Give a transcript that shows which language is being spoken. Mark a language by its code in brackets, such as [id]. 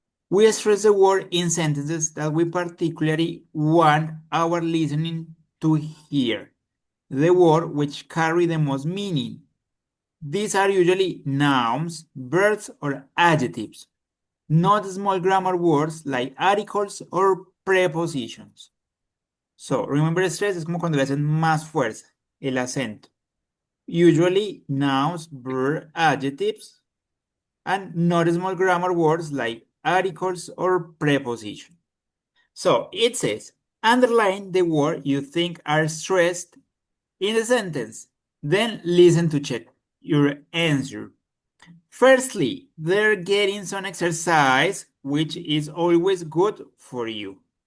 [en] We stress the word in sentences that we particularly want our listening to hear. The word which carry the most meaning. These are usually nouns, verbs, or adjectives, not small grammar words like articles or prepositions. So, remember stress [es] es como cuando le hacen más fuerza, el acento. [en] Usually nouns, verbs, adjectives, and not small grammar words like articles or prepositions. So it says, underline the word you think are stressed in the sentence. Then listen to check your answer. Firstly, they're getting some exercise, which is always good for you.